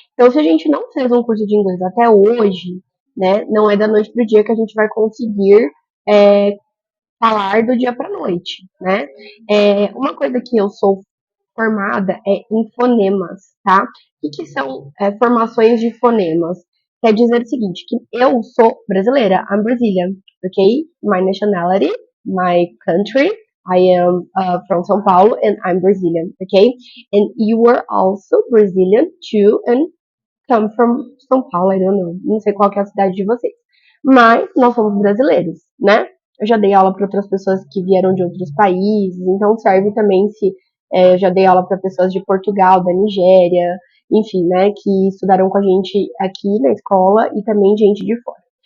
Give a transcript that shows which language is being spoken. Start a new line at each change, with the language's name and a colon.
Portuguese: Então, se a gente não fez um curso de inglês até hoje, né, não é da noite pro dia que a gente vai conseguir falar do dia para noite, né? Uma coisa que eu sou formada é em fonemas, tá? O que são formações de fonemas? Quer dizer o seguinte, que eu sou brasileira,
English: I'm Brazilian, ok? My nationality, my country, I am from São Paulo and I'm Brazilian, okay? And you are also Brazilian too and come from São Paulo, I don't know,
Portuguese: não sei qual que é a cidade de vocês. Mas nós somos brasileiros, né? Eu já dei aula para outras pessoas que vieram de outros países, então serve também se eu já dei aula para pessoas de Portugal, da Nigéria, enfim, né, que estudaram com a gente aqui na escola e também gente de fora.